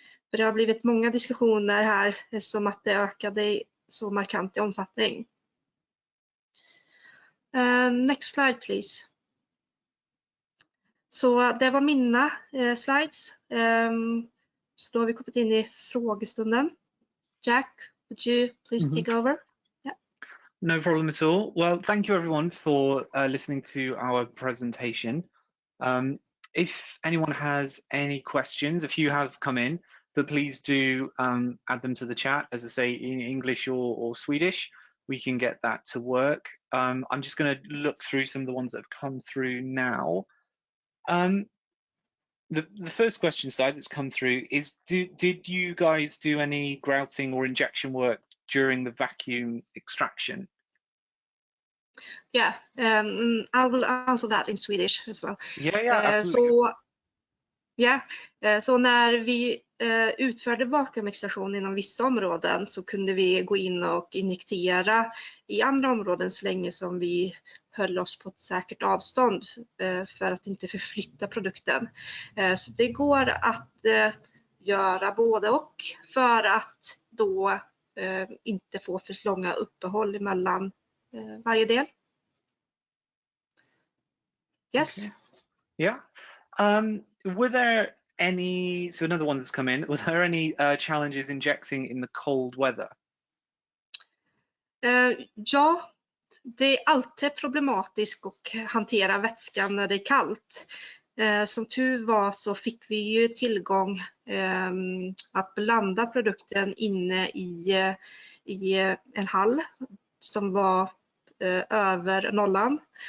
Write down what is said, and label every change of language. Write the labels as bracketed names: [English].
[Swedish] För det har blivit många diskussioner här som att det ökade så markant i omfattning. [English] Next slide please. [Swedish] Så det var mina slides. Så då har vi kommit in i frågestunden. [English] Jack, would you please take over? Yeah. No problem at all. Well, thank you everyone for listening to our presentation. If anyone has any questions, a few have come in, but please do add them to the chat, as I say, in English or Swedish. We can get that to work. I'm just going to look through some of the ones that have come through now. The first question slide that's come through is, did you guys do any grouting or injection work during the vacuum extraction? Yeah, I will answer that in Swedish as well. Yeah, absolutely. [Swedish] Så när vi utförde vakuumextraktion inom vissa områden så kunde vi gå in och injektera i andra områden så länge som vi höll oss på ett säkert avstånd för att inte förflytta produkten. Så det går att göra både och för att då inte få för långa uppehåll mellan varje del. [English] Yes. Okay. Yeah. Were there any, so another one that's come in, were there any challenges injecting in the cold weather? [Swedish] Ja, det är alltid problematiskt att hantera vätskan när det är kallt. Som tur var så fick vi ju tillgång att blanda produkten inne i en hall som var över nollan.